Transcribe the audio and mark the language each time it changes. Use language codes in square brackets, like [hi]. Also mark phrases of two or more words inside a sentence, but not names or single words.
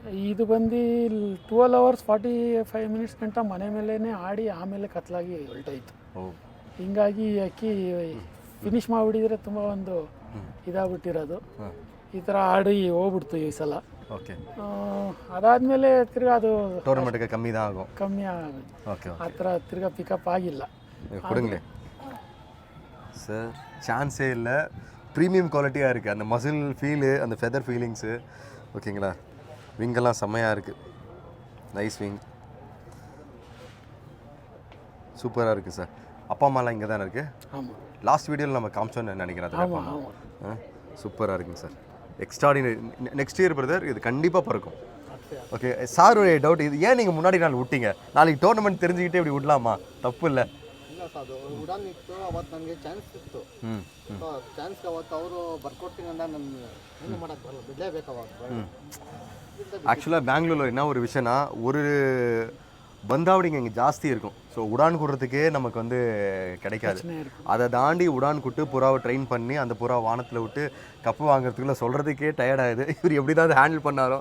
[kn] ಇದು ಬಂದು 12 [en] hours 45 minutes [kn] ಗಂಟ ಮನೆ ಮೇಲೇ ಆಡಿ ಆಮೇಲೆ ಕತ್ಲಾಗಿ ಹೊರಟೋಯ್ತು. ಹಿಂಗಾಗಿ ಅಕ್ಕಿ ಫಿನಿಷ್ ಮಾಡಿಬಿಟ್ಟಿದ್ರೆ ತುಂಬ ಒಂದು ಇದಾಗ್ಬಿಟ್ಟಿರೋದು. ಈ ಥರ ಆಡಿ ಹೋಗ್ಬಿಡ್ತು ಈ ಸಲ. ಓಕೆ. ಅದಾದಮೇಲೆ ತಿರ್ಗಾ ಅದು ಟೂರ್ನಮೆಂಟ್ಗೆ ಕಮ್ಮಿ ಆಗೋದು. ಓಕೆ. ಆ ಥರ ತಿರ್ಗಾ ಪಿಕಪ್ ಆಗಿಲ್ಲ. [ta] கொடுங்களே சார். சான்ஸே இல்லை. [en] premium quality [ta] இருக்குது. அந்த [en] muscle feel, [ta] அந்த [en] feather feelings, [ta] ஓகேங்களா? விங்கெல்லாம் செம்மையாக இருக்குது. [en] nice wing, [ta] சூப்பராக இருக்குது சார். அப்பா அம்மாலாம் இங்கே தானே இருக்குது? ஆமாம். [en] last video [ta] நம்ம காமிச்சோன்னு நினைக்கிறேன். அது சூப்பராக இருக்குங்க சார். எக்ஸ்ட்ராடினரி. [en] next year brother [ta] இது கண்டிப்பாக பிறக்கும். ஓகே சாருடைய டவுட், இது ஏன் நீங்கள் முன்னாடி நாள் விட்டீங்க? நாளைக்கு டோர்னமெண்ட் தெரிஞ்சுக்கிட்டே இப்படி விடலாமா? தப்பு இல்லை. [kn] ಇಲ್ಲ ಸರ್, ಅದು ಉಡಾನ್ ಇತ್ತು ಅವತ್ತು ನನಗೆ ಚಾನ್ಸ್ ಸಿಕ್ತು. ಚಾನ್ಸ್ಗೆ ಅವತ್ತು ಅವರು ಬರ್ಕೊಡ್ತೀನಿ ಅಂತ ನಾನು ಏನು ಮಾಡೋಕ್ಕೆ ಬರಲ್ಲ, ಬಿಡಲೇಬೇಕು ಅವಾಗ. [ta] ஆக்சுவலாக பெங்களூரில் என்ன ஒரு விஷயம்னா, ஒரு பந்தாவடிங்க இங்கே ஜாஸ்தி இருக்கும். ஸோ உடான் கூடுறதுக்கே நமக்கு வந்து கிடைக்காது. அதை தாண்டி உடான் கூட்டு புறாவை ட்ரெயின் பண்ணி அந்த புறா வானத்தில் விட்டு கப்பு வாங்குறதுக்குள்ள சொல்கிறதுக்கே டயர்டாகுது. இவர் எப்படி தான் அதை ஹேண்டில் பண்ணாரோ.